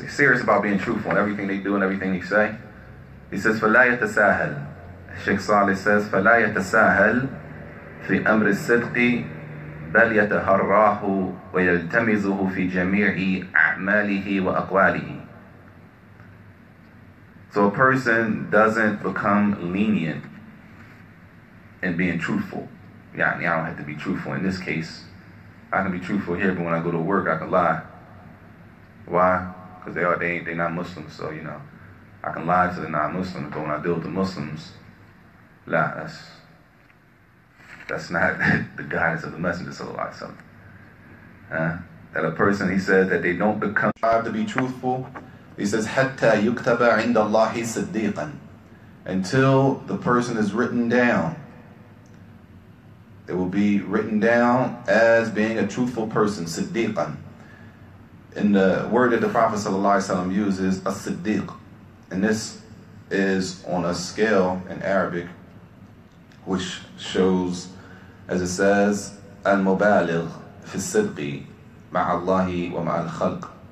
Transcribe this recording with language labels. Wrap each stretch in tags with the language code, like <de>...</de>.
<en>He's serious about being truthful in everything they do and everything they say. He says,</en> <ar>فَلَا يَتَسَاهَلْ.</ar> <en>Sheikh Salih says,</en> <ar>فَلَا يَتَسَاهَلْ في أمر الصدق بل يتحراه ويلتمسه في جميع أعماله وأقواله.</ar> <en>So a person doesn't become lenient in being truthful. I don't have to be truthful in this case. I can be truthful here, but when I go to work, I can lie. Why? Because they're not Muslims, so you know, I can lie to the non-Muslims, but when I deal with the Muslims, lie. That's not the guidance of the Messenger sallallahu alaihi wasallam. That a person, he says, that they don't become to be truthful. He says,</en> <ar>حَتَّى يُكْتَبَ عِنْدَ اللَّهِ صِدِّيقًا.</ar> <en>Until the person is written down. It will be written down as being a truthful person, siddiqan. And the word that the Prophet sallallahu alaihi wasallam uses, as-siddiq. And this is on a scale in Arabic, which shows, as it says,</en> <ar>al-mubaligh fi sidqi ma'a Allahi wa ma'a al-khalq.</ar>